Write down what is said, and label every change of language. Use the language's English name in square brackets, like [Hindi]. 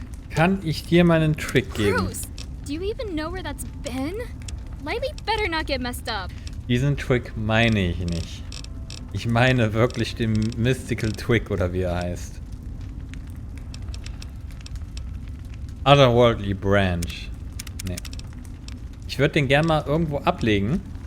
[German] Kann ich dir meinen Trick geben? [English] Bruce, do you even know where that's been? Lightly better not get messed up. [German] Diesen Trick meine ich nicht. Ich meine wirklich den Mystical Twig oder wie er heißt. Otherworldly Branch. Nee. Ich würde den gern mal irgendwo ablegen.